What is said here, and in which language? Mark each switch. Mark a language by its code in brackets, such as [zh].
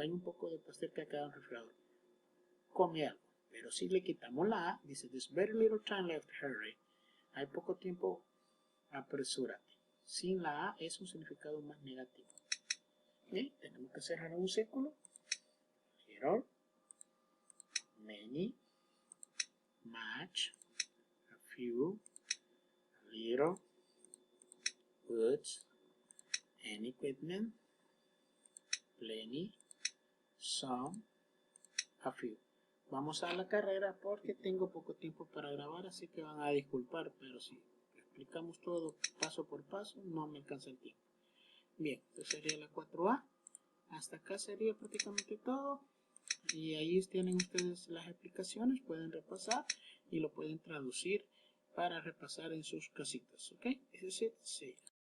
[es] Hay un poco de pastel que ha quedado en el refrigerador. Come algo. Pero si le quitamos la A, dice, [en] there's very little time left, hurry. [es] Hay poco tiempo, apresúrate. Sin la A es un significado más negativo. Bien, tenemos que cerrar un círculo. Little, many, much, a few, a little, goods, any equipment, plenty, some, a few. Vamos a la carrera porque tengo poco tiempo para grabar, así que van a disculpar, pero si explicamos todo paso por paso, no me alcanza el tiempo. Bien, esto sería la 4A. Hasta acá sería prácticamente todo. Y ahí tienen ustedes las explicaciones, pueden repasar y lo pueden traducir para repasar en sus casitas. ¿Ok? [en] This is it. See you.